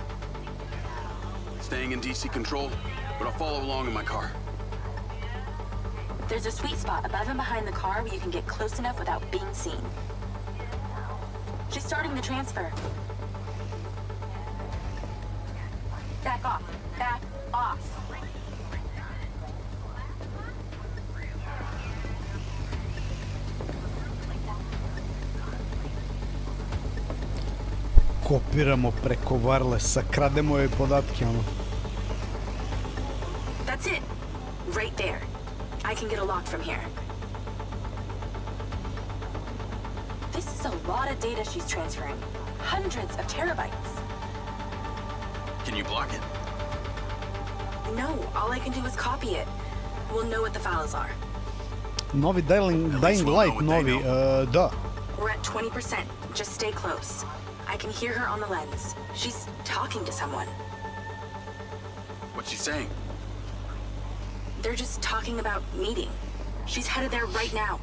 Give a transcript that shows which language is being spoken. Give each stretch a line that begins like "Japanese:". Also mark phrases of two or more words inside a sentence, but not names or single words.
English: Staying in DC control, but I'll follow along in my car. There's a sweet spot above and behind the car where you can get close enough without being seen. She's starting the transfer. Back off. Back off.
Serbian: Kopiramo preko wirelessa, krademo joj podatke, ono.
English: That's it. Right there. I can get a lock from here. This is a lot of data she's transferring. Hundreds of terabytes. Can you block it? No, all I can do is copy it. We'll know what the files are.
Serbian: Novi Dying Light, novi, da.
English: We're at 20%. Just stay close. I can hear her on the lens. She's talking to someone. What's she saying? They're just talking about meeting. She's headed there right now.